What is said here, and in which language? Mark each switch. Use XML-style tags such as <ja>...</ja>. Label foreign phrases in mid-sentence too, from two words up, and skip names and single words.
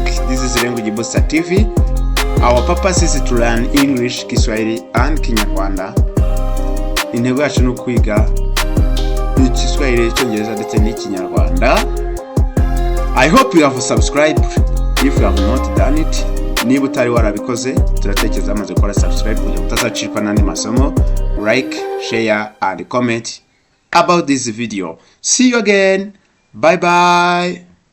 <en>This is Language Booster TV. Our purpose is to learn English, Kiswahili and Kinyarwanda.</en> <rw>Intego yacu ni kwiga Kiswahili, Cyongereza ndetse n'Ikinyarwanda.</rw> <en>I hope you have subscribed. If you have not done it,</en> <rw>niba utari warabikoze, turatekereza amaze gukora subscribe kugira utazacikwa n'andi masomo.</rw> <en>Like, share and comment about this video. See you again. Bye bye.</en>